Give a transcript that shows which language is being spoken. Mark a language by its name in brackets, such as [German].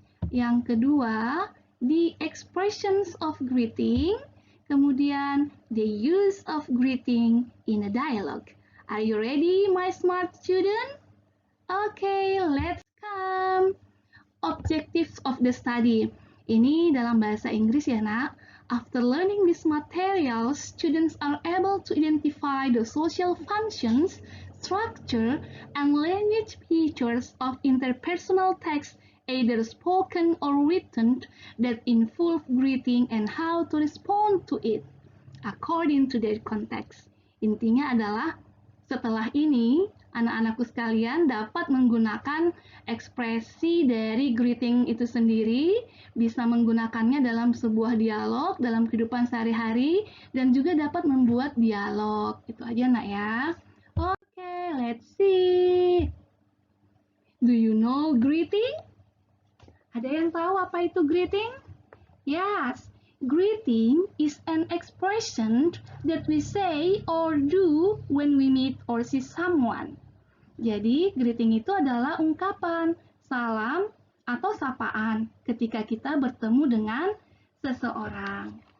[Indonesian] Yang kedua, [English] the expressions of greeting. [Indonesian] Kemudian, [English] the use of greeting in a dialogue. Are you ready, my smart student? Okay, let's come. Objectives of the study. [Indonesian] Ini dalam bahasa Inggris ya, Nak. [English] After learning these materials, students are able to identify the social functions, structure, and language features of interpersonal text, either spoken or written, that involve greeting and how to respond to it, according to their context. [Indonesian] Intinya adalah, setelah ini, anak-anakku sekalian dapat menggunakan ekspresi dari greeting itu sendiri, bisa menggunakannya dalam sebuah dialog, dalam kehidupan sehari-hari, dan juga dapat membuat dialog. Itu aja, Nak ya. [English] Oke, let's see. Do you know greeting? [Indonesian] Ada yang tahu apa itu greeting? [English] Yes. Greeting is an expression that we say or do when we meet or see someone. [Indonesian] Jadi, greeting itu adalah ungkapan, salam, atau sapaan ketika kita bertemu dengan seseorang.